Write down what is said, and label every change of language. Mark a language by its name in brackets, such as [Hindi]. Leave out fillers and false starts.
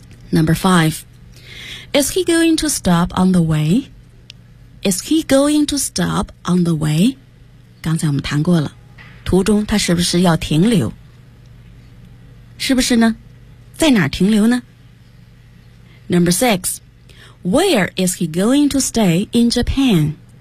[English] Number five, Is he going to stop on the way? [Chinese] 刚才我们谈过了，途中他是不是要停留？是不是呢？在哪停留呢？ [English] Number six, Where is he going to stay in Japan?